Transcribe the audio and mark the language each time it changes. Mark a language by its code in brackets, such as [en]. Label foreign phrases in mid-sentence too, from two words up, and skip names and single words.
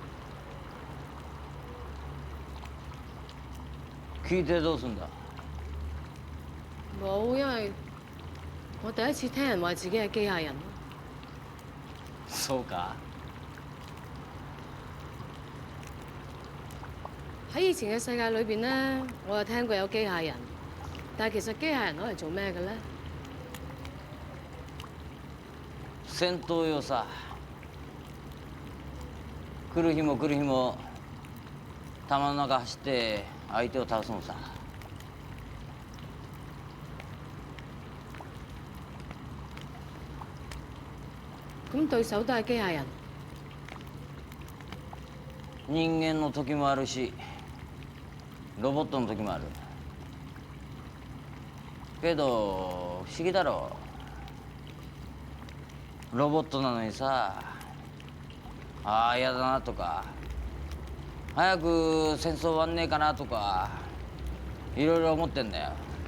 [ja] 聞いてどうすんだ？ [yue] 冇，因為我第一次聽人話自己係機械人。 [ja] そうか。 [yue] 喺以前嘅世界裏邊咧，我有聽過有機械人，但係其實機械人攞嚟做咩嘅咧？ [ja] 戦闘用さ。来る日も来る日も弾の中走って相手を倒すのさ。 [yue] 咁對手都係機械人。 [ja] 人間の時もあるし、ロボットの時もある。けど不思議だろう。ロボットなのにさ、ああ嫌だなとか、早く戦争終わんねえかなとか、いろいろ思ってんだよ。